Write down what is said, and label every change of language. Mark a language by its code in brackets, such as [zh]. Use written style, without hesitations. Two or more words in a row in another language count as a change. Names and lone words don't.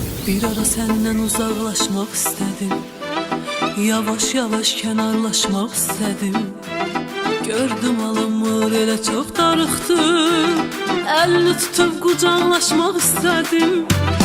[tr] Bir ara senden uzaklaşmak istedim, yavaş yavaş kənarlaşmaq istedim. [az] Gördüm alınmır, elə çox darıxdım, əlini tutub qucaqlaşmaq istedim.